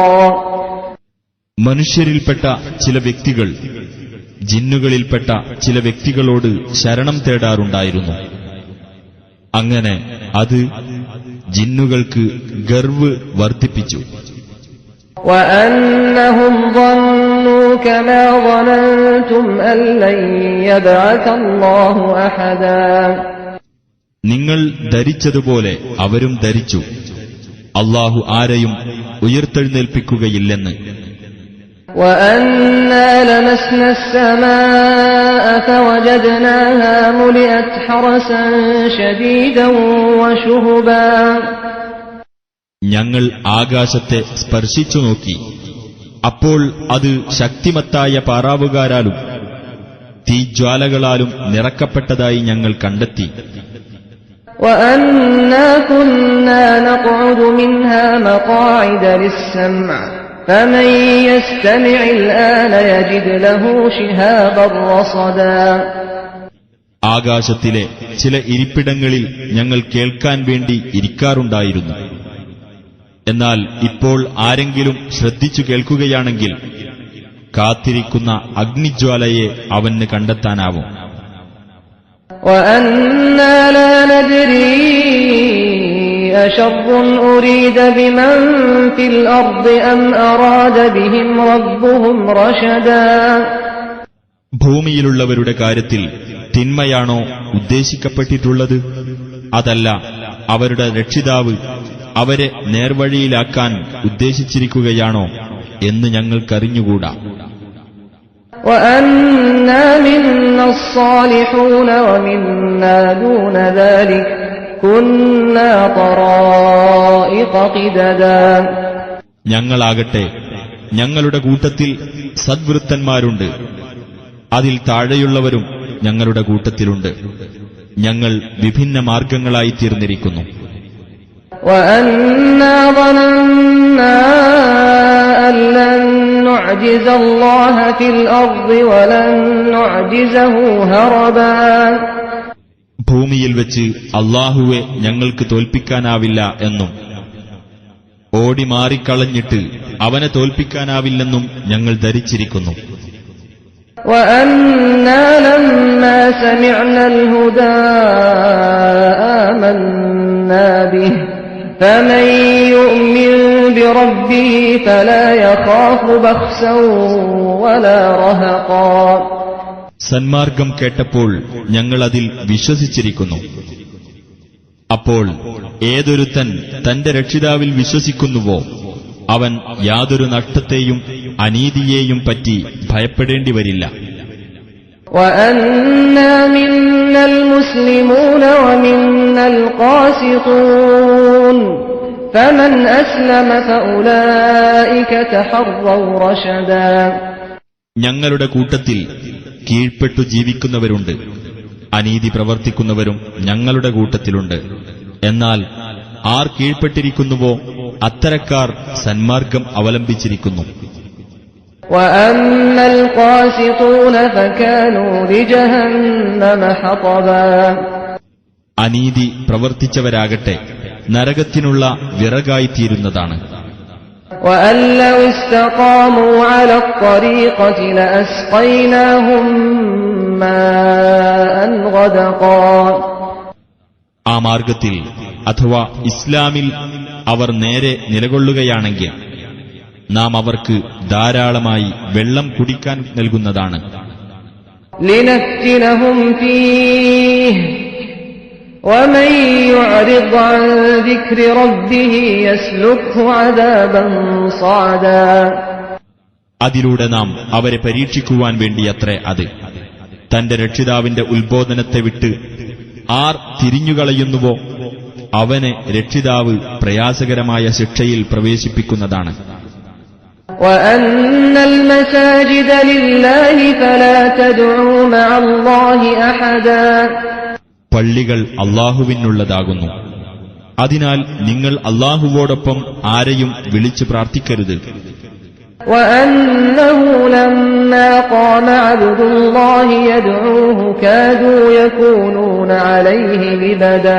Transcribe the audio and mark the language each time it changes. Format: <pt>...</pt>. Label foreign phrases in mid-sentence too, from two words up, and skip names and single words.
<ml>മനുഷ്യരിൽപ്പെട്ട ചില വ്യക്തികൾ ജിന്നുകളിൽപ്പെട്ട ചില വ്യക്തികളോട് ശരണം തേടാറുണ്ടായിരുന്നു. അങ്ങനെ അത് ജിന്നുകൾക്ക് ഗർവ് വർദ്ധിപ്പിച്ചു.</ml> <ar>വഅന്നഹും ظنوا كما ظننتم أن لن يبعث الله أحدا.</ar> <ml>നിങ്ങൾ ധരിച്ചതുപോലെ അവരും ധരിച്ചു, അല്ലാഹു ആരെയും ഉയർത്തെഴുന്നേൽപ്പിക്കുകയില്ലെന്ന്.</ml> <ar>وَأَنَّا لَمَسْنَا السَّمَاءَ فَوَجَدْنَاهَا مُلِئَتْ حَرَسًا شَدِيدًا وَشُهُبًا.</ar> <ml>ഞങ്ങൾ ആകാശത്തെ സ്പർശിച്ചു നോക്കി, അപ്പോൾ അത് ശക്തിമത്തായ പാറാവുകാരാലും തീജ്വാലകളാലും നിറക്കപ്പെട്ടതായി ഞങ്ങൾ കണ്ടെത്തി.</ml> <ar>وَأَنَّا كُنَّا نَقْعُدُ مِنْهَا مَقَاعِدَ لِلسَّمْعِ فَمَن يَسْتَمِعِ الْآنَ يَجِدْ لَهُ شِهَابًا رَّصَدًا.</ar> <ml>ആകാശത്തിലെ ചില ഇരിപ്പിടങ്ങളിൽ ഞങ്ങൾ കേൾക്കാൻ വേണ്ടി ഇരിക്കാറുണ്ടായിരുന്നു. എന്നാൽ ഇപ്പോൾ ആരെങ്കിലും ശ്രദ്ധിച്ചു കേൾക്കുകയാണെങ്കിൽ കാത്തിരിക്കുന്ന അഗ്നിജ്വാലയെ അവന് കണ്ടെത്താനാവും.</ml> <ar>وَأَنَّا لَا نَدْرِي أَشَرٌّ أُرِيدَ بِمَن فِي الْأَرْضِ أَمْ أَرَادَ بِهِمْ رَبُّهُمْ رَشَدًا.</ar> <ml>ഭൂമിയിലുള്ളവരുടെ കാര്യത്തിൽ തിന്മയാണോ ഉദ്ദേശിക്കപ്പെട്ടിട്ടുള്ളത്, അതല്ല അവരുടെ രക്ഷിതാവ് അവരെ നേർവഴിയിലാക്കാൻ ഉദ്ദേശിച്ചിരിക്കുകയാണോ എന്ന് ഞങ്ങൾക്കറിഞ്ഞുകൂടാ.</ml> <ar>وَأَنَّا مِنَّا الصَّالِحُونَ وَمِنَّا دُونَ ذَلِكَ كُنَّا طَرَائِقَ قِدَدًا.</ar> <ml>ഞങ്ങളാകട്ടെ ഞങ്ങളുടെ കൂട്ടത്തിൽ സദ്വൃത്തന്മാരുണ്ട്, അതിൽ താഴെയുള്ളവരും ഞങ്ങളുടെ കൂട്ടത്തിലുണ്ട്. ഞങ്ങൾ വിഭിന്ന മാർഗങ്ങളായി തീർന്നിരിക്കുന്നു.</ml> <ar>وَأَنَّا ظَنَنَّا أَن لَّن نُّعْجِزَ اللَّهَ فِي الْأَرْضِ وَلَن نُّعْجِزَهُ هَرَبًا.</ar> <ml>ഭൂമിയിൽ വെച്ച് അല്ലാഹുവെ ഞങ്ങൾക്ക് തോൽപ്പിക്കാനാവില്ല എന്നും ഓടി മാറിക്കളഞ്ഞിട്ട് അവനെ തോൽപ്പിക്കാനാവില്ലെന്നും ഞങ്ങൾ ധരിച്ചിരിക്കുന്നു.</ml> <ar>وأنا لما سمعنا الهدى آمنا به فمن يؤمن بربه فلا يخاف بخسا ولا رهقا.</ar> <ml>സന്മാർഗം കേട്ടപ്പോൾ ഞങ്ങൾ അതിൽ വിശ്വസിച്ചിരിക്കുന്നു. അപ്പോൾ ഏതൊരുത്തൻ തന്റെ രക്ഷിതാവിൽ വിശ്വസിക്കുന്നുവോ അവൻ യാതൊരു നഷ്ടത്തെയും അനീതിയെയും പറ്റി ഭയപ്പെടേണ്ടി വരില്ല.</ml> <ar>وأنا منا المسلمون ومنا القاسطون فمن أسلم فأولئك تحروا رشدا.</ar> <ml>ഞങ്ങളുടെ കൂട്ടത്തിൽ കീഴ്പ്പെട്ടു ജീവിക്കുന്നവരുണ്ട്, അനീതി പ്രവർത്തിക്കുന്നവരും ഞങ്ങളുടെ കൂട്ടത്തിലുണ്ട്. എന്നാൽ ആർ കീഴ്പ്പെട്ടിരിക്കുന്നുവോ അത്തരക്കാർ സന്മാർഗം അവലംബിച്ചിരിക്കുന്നു.</ml> <ar>وأما القاسطون فكانوا لجهنم حطبا.</ar> <ml>അനീതി പ്രവർത്തിച്ചവരാകട്ടെ നരകത്തിനുള്ള വിറകായിത്തീരുന്നതാണ്.</ml> <ar>وأن لو استقاموا على الطريقة لأسقيناهم ماء غدقا.</ar> <ml>ആ മാർഗത്തിൽ അഥവാ ഇസ്ലാമിൽ അവർ നേരെ നിലകൊള്ളുകയാണെങ്കിൽ നാം അവർക്ക് ധാരാളമായി വെള്ളം കുടിക്കാൻ നൽകുന്നതാണ്.</ml> <ar>لنفتنهم فيه ومن يعرض عن ذكر ربه يسلكه عذابا صعدا.</ar> <ml>അതിലൂടെ നാം അവരെ പരീക്ഷിക്കുവാൻ വേണ്ടിയത്രേ അത്. തന്റെ രക്ഷിതാവിന്റെ ഉത്ബോധനത്തെ വിട്ട് ആർ തിരിഞ്ഞുകളയുന്നുവോ അവനെ രക്ഷിതാവ് പ്രയാസകരമായ ശിക്ഷയിൽ പ്രവേശിപ്പിക്കുന്നതാണ്.</ml> <ar>وأن المساجد لله فلا تدعوا مع الله أحدا.</ar> <ml>പള്ളികൾ അല്ലാഹുവിനുള്ളതാകുന്നു. അതിനാൽ നിങ്ങൾ അല്ലാഹുവോടൊപ്പം ആരെയും വിളിച്ചു പ്രാർത്ഥിക്കരുത്.</ml> <ar>وأنه لما قام عبد الله يدعوه كادوا يكونون عليه لبدا.</ar>